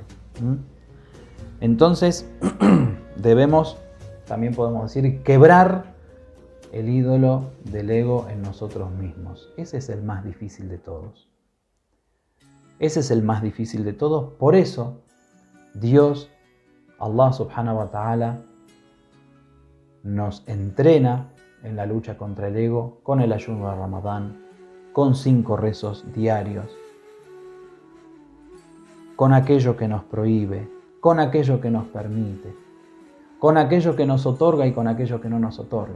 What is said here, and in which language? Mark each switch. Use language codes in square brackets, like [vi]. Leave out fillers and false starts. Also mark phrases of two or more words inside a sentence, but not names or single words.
[es] Entonces, debemos, también podemos decir, quebrar el ídolo del ego en nosotros mismos. Ese es el más difícil de todos. Ese es el más difícil de todos. Por eso, Dios, [ar] الله سبحانه وتعالى, [es] nos entrena en la lucha contra el ego con el ayuno de Ramadán, con 5 rezos diarios, con aquello que nos prohíbe, con aquello que nos permite, con aquello que nos otorga y con aquello que no nos otorga.